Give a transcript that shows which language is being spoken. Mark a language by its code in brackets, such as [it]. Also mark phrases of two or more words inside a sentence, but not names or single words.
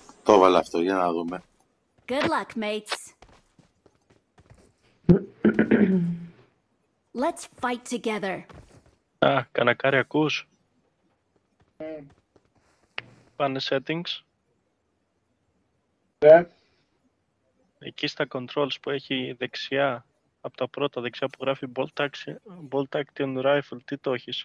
[el] Το έβαλα αυτό, για να δούμε. [en] Good luck, mates. Let's fight together. [el] Α, κανακάρι ακούς. Πάνε settings. Ναι. Εκεί στα controls που έχει δεξιά, από τα πρώτα δεξιά που γράφει Bolt Action Rifle, τι το έχεις?